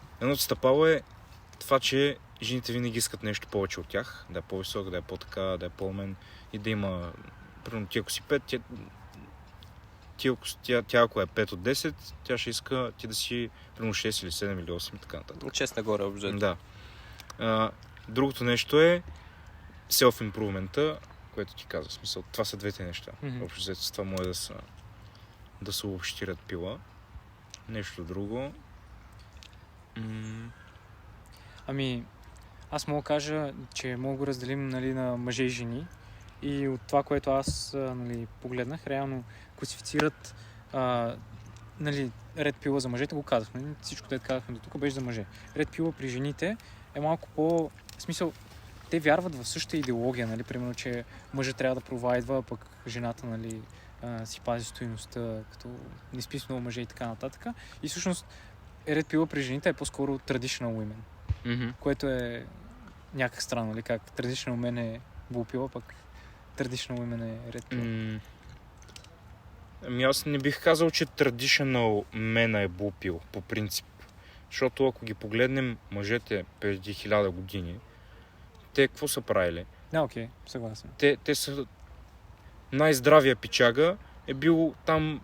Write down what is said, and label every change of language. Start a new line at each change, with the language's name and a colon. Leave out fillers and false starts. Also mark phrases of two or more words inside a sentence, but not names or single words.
Bulgarian: Едното стъпало е това, че жените винаги искат нещо повече от тях. Да е по-висок, да е по-така, да е по-умен и да има... Примерно ти ако си 5, тя ако е 5 от 10, тя ще иска ти да си примерно 6 или 7 или 8 и така нататък. От 6 нагоре обзето. Да. Другото нещо е self-improvement, което ти каза. В смисъл, това са двете неща. Мгм. Общо взето с това може да се обобщират пила. Нещо друго. Ами, аз мога да кажа, че мога да го разделим, нали, на мъже и жени. И от това, което аз, нали, погледнах, реално класифицират, нали,
English: Red Pill
Bulgarian: за мъжете, го казахме. Всичко, което казахме до тук, беше за мъже.
English: Red Pill
Bulgarian: при жените е малко по... В смисъл, те вярват в същата идеология, нали, примерно, че мъжът трябва да провайдва, пък жената, нали, си пази стойността, като не спи с много мъже и така нататък. И всъщност
English: Red Pill
Bulgarian: при жените е по-скоро
English: traditional women,
Bulgarian: което е някак странно, нали, как
English: traditional men
Bulgarian: е
English: blue pill,
Bulgarian: пък
English: traditional women
Bulgarian: е
English: Red Pill.
Bulgarian: Ами аз не бих казал, че traditional мена е блупил, по принцип. Защото ако ги погледнем мъжете преди 1000 години, те какво са правили? Да, окей, съгласен. Те са... Най-здравия пичага е бил там